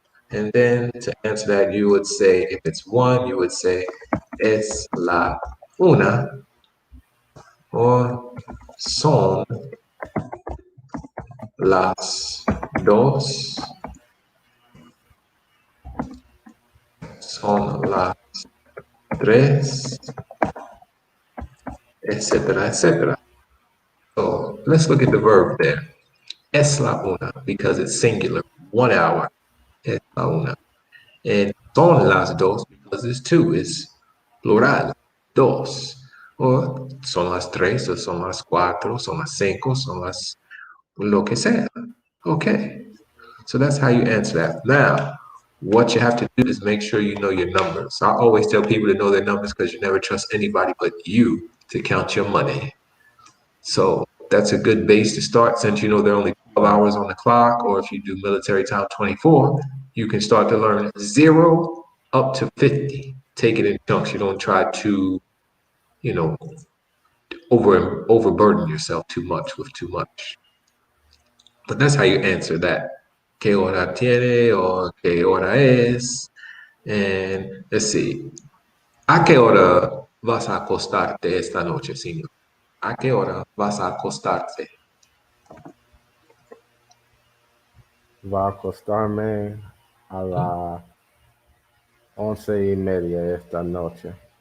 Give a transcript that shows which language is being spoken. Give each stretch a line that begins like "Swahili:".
English: And then to answer that, you would say, if it's one, you would say,
Spanish: es la una,
English: or
Spanish: son las dos, son las tres,
English: etc., etc. So let's look at the verb there.
Spanish: Es la una,
English: because it's singular, 1 hour. Es la una. And
Spanish: son las dos,
English: because it's two, it's plural, dos.
Spanish: O son las tres, o son las cuatro, son las cinco, son las lo que sea.
English: Okay. So that's how you answer that. Now, what you have to do is make sure you know your numbers. I always tell people to know their numbers because you never trust anybody but you to count your money. So that's a good base to start since you know there are only 12 hours on the clock, or if you do military time 24, you can start to learn 0 up to 50. Take it in chunks. You don't try to, you know, overburden yourself too much with too much. But that's how you answer that.
Spanish: ¿Qué hora tiene o qué hora es?
English: And let's see.
Spanish: ¿A qué hora vas a acostarte esta noche, señor? ¿A qué hora vas a acostarte? Va a acostarme a las 11:30 esta noche.